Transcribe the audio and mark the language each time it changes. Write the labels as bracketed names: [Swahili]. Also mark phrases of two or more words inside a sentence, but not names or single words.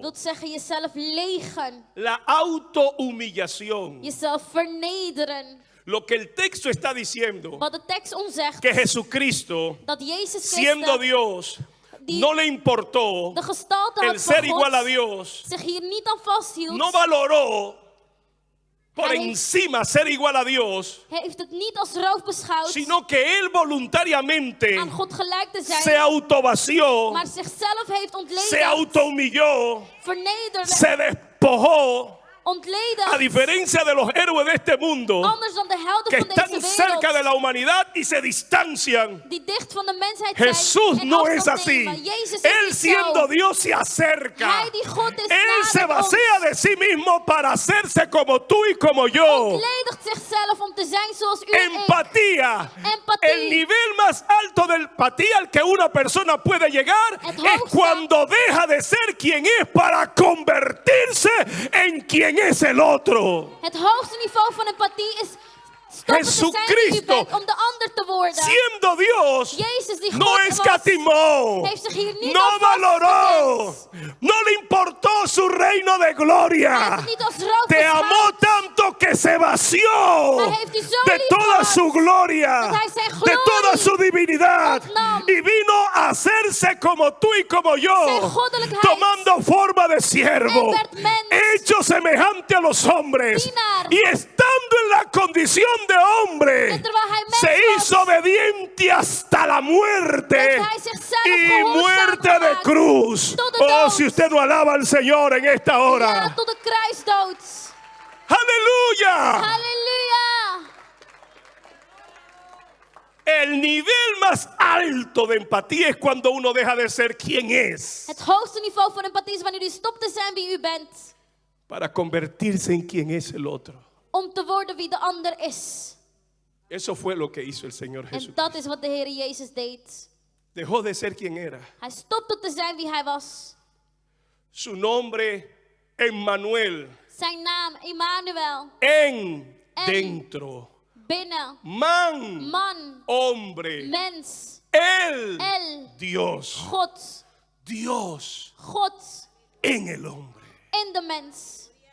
[Dutch] Wilt zeggen jezelf legen. [Spanish] la autohumillación. [Dutch] Jezelf vernederen. [Spanish] Lo que el texto está diciendo, [Dutch] Wat de tekst ons zegt. [Spanish] que Jesucristo, [Dutch] Dat Jezus [Spanish] siendo [Dutch] Christus [Spanish] Dios, [Dutch] die [Spanish] no le importó [Dutch] de gestalte [Spanish] el [Dutch] had [Spanish] ser [Dutch] van [Spanish] igual a [Dutch] God. [Spanish] Dios, [Dutch] Zich hier niet aan vasthield. [Spanish] no valoró por [Dutch] Hij heeft- [Spanish] encima ser igual a Dios, [Dutch] Hij heeft het niet als roof beschouwd. [Spanish] sino que él voluntariamente [Dutch] Aan God gelijk te zijn. [Spanish] se autovació, [Dutch] Maar zichzelf heeft [Spanish] se [Dutch] ontledigd. [Spanish] autohumilló, [Dutch] Vernederd. [Spanish] se despojó, a [Dutch] Ontledigd. [Spanish] diferencia de los héroes de este mundo [Dutch] Anders dan de helden [Spanish] que [Dutch] van [Spanish] están [Dutch] deze [Spanish] cerca de [Dutch] wereld. [Spanish] la humanidad y se distancian. [Dutch] Die dicht van de mensheid zijn. [Spanish] Jesús [Dutch] en [Spanish] no es [Dutch] afstand [Spanish] así. [Dutch] nemen. Jezus is [Spanish] Él [Dutch] niet [Spanish] siendo [Dutch] zo. [Spanish] Dios se acerca. [Dutch] Hij die God is [Spanish] Él se [Dutch] nadert ons. [Spanish] vacía de sí mismo para hacerse como tú y como yo. [Dutch] Ontledigt zichzelf om te zijn zoals u en ik. [Spanish] Empatía. [Dutch] Empathie. [Spanish] El nivel más alto de empatía al que una persona puede llegar [Dutch] Het [Spanish] es [Dutch] hoogste. [Spanish] cuando deja de ser quien es para convertirse en quien es el otro. [Dutch] Het hoogste niveau van empathie is stoppen te zijn wie u [Spanish] Jesucristo, [Dutch] bent om de ander te worden. [Spanish] Siendo Dios, [Dutch] Jezus die [Spanish] no [Dutch] God was, [Spanish] escatimó, [Dutch] heeft zich hier niet [Spanish] no [Dutch] aan [Spanish] valoró, [Dutch] vastgeklemd. [Spanish] no le importó su reino de [Dutch] Hij [Spanish] gloria. [Dutch] heeft het niet als roof [Spanish] Te amó [Dutch] beschouwd. [Spanish] tanto que se vació [Dutch] Hij heeft u zo [Spanish] de [Dutch] lief [Spanish] toda [Dutch] gehad, [Spanish] su gloria, [Dutch] dat hij zijn [Spanish] de [Dutch] glorie [Spanish] toda su divinidad, [Dutch] ontnam. [Spanish] y vino a hacerse como tú y como yo, [Dutch] Zijn goddelijkheid. [Spanish] tomando forma de siervo, Él [Dutch] werd mens. [Spanish] hecho semejante a los hombres, [Dutch] Dienaar. [Spanish] y estando en la condición de hombre, [Dutch] En terwijl hij mens [Spanish] se [Dutch] was, [Spanish] hizo obediente hasta la muerte [Dutch] heeft hij zichzelf [Spanish] y [Dutch] gehoorzaam [Spanish] muerte de [Dutch] gemaakt [Spanish] cruz. [Dutch] tot de [Spanish] Oh, [Dutch] dood. [Spanish] si usted no alaba al Señor en esta [Dutch] Ja, [Spanish] hora. [Dutch] tot de kruisdood. [Spanish] Aleluya. [Dutch] Halleluja. [Spanish] El nivel más alto de empatía es cuando uno deja de ser quien es [Dutch] Het hoogste niveau van empathie is wanneer u stopt te zijn wie u bent. [Spanish] para convertirse en quien es el otro. [Dutch] Om te worden wie de ander is. [Spanish] Eso fue lo que hizo el Señor [Dutch] En [Spanish] Jesús. [Dutch] dat is wat de Heer Jezus deed. [Spanish] Dejó de ser quien era. [Dutch] Hij stopte te zijn wie hij was. [Spanish] Su nombre, Emmanuel, [Dutch] Zijn naam, Immanuel. [Spanish] en dentro. [Dutch] Binnen. [Spanish] Man, [Dutch] Man. [Spanish] hombre. [Dutch] Mens. [Spanish] El, [Dutch] El. [Spanish] Dios. [Dutch] God. [Spanish] Dios [Dutch] God. [Spanish] en el hombre. [Dutch] In de mens.